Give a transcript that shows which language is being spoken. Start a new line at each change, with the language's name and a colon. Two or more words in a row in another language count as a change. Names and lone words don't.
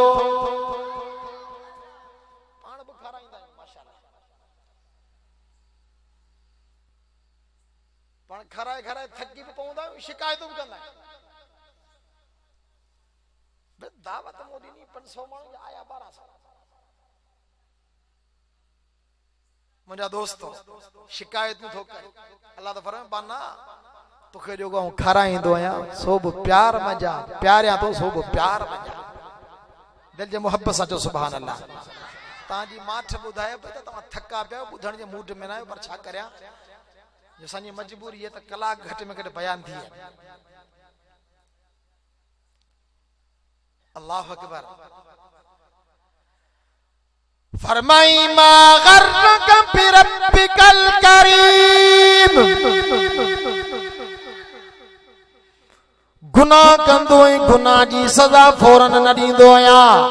Sindhi: पाण बि खाराईंदा आहियूं माशाअल्लाह पाण खाराए खाराए थकी बि पवंदा आहियूं शिकायतूं बि कंदा आहियूं दावत मोदी नी 500 माण्हू आया 12 साल मुंहिंजा दोस्त शिकायतूं थो करे अल्लाह त फरमाए बाना तोखे जो खाराईंदो आहियां सो बि प्यार मजा प्यारियां तो सो बि प्यार मजा दिल जे मोहब्बत सां चो
Arabic: سبحان الله
Sindhi: तव्हांजी माठ ॿुधाए पई त तव्हां थका पिया ॿुधण जे मूड में न आहियो पर छा करियां जो असांजी मजबूरी आहे त कलाक घटि में घटि बयान थी आहे
Arabic: الله أكبر
Sindhi: फरमाई
Arabic: ما غرك بربك الكريم
Sindhi: गुनाह कंदो ऐं गुनाह जी सज़ा फौरन न ॾींदो आहियां